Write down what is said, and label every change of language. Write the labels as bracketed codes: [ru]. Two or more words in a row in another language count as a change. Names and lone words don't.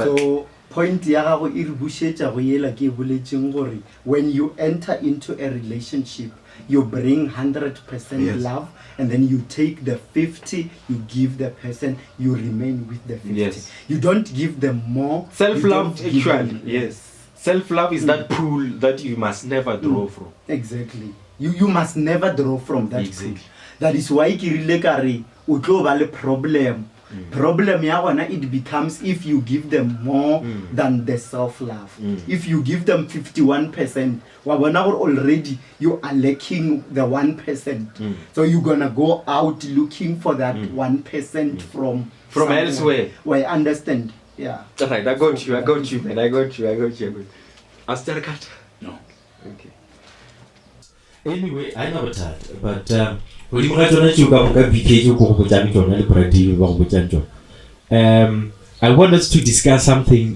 [en] so point when you enter into a relationship, you bring 100% love, and then you take the 50, you give the person, you remain with the 50. You don't give them more. Self-love, actually. Self-love is that pool that you must never draw from. Exactly. You must never draw from that Exactly. pool. That is why [tn] ke rile ka re o tlo ba le problem. Problem ya gona, [en] it becomes if you give them more than the self-love. If you give them 51%, [tn] wa bona gore [en] already you are lacking the 1%. So you're gonna go out looking for that 1% from somewhere. Elsewhere. Well, I understand. Yeah. Right, I got you, man. I got you. Aster cut? No. Okay. Anyway, I know that, but when you got to you go BK, I want us to discuss something.